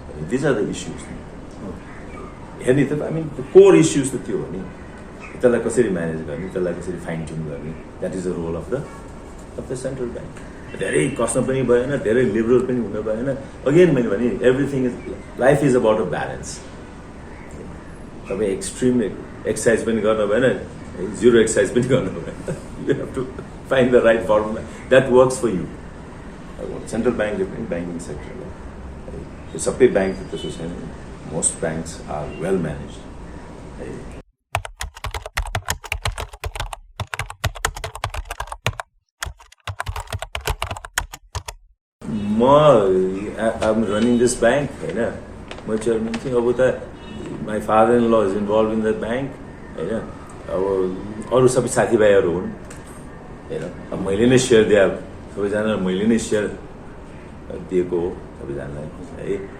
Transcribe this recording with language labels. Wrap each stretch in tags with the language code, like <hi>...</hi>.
<en>these are the issues</en> <ne>हेर्ने त।</ne> <en>I mean the core issues</en> <ne>त त्यो हो नि, त्यसलाई कसरी म्यानेज गर्ने, त्यसलाई कसरी फाइन ट्युन गर्ने,</ne> <en>That is the role of the central bank.</en> <ne>धेरै कस्न पनि भएन, धेरै लिबरल पनि हुन भएन। अगेन मैले भने</ne> <en>Everything is life is about a balance.</en> <ne>तपाईँ एक्सट्रिम एक्सर्साइज पनि गर्नु भएन, जिरो एक्सर्साइज पनि गर्नु भएन।</ne> <en>You have to find the right formula that works for you. Central bank, banking sector, the सबै bank</en> <ne>त्यसो छैन।</ne> <en>Most banks are well managed. I'm running this bank,</en> <ne>होइन, म चेयरमैन चाहिँ। अब त</ne> <en>my father-in-law is involved in that bank, होइन।</en> <ne>अब अरू सबै साथीभाइहरू हुन् होइन। अब मैले नै सेयर दिए, सबैजना मैले नै सेयर दिएको हो सबैजनालाई है।</ne>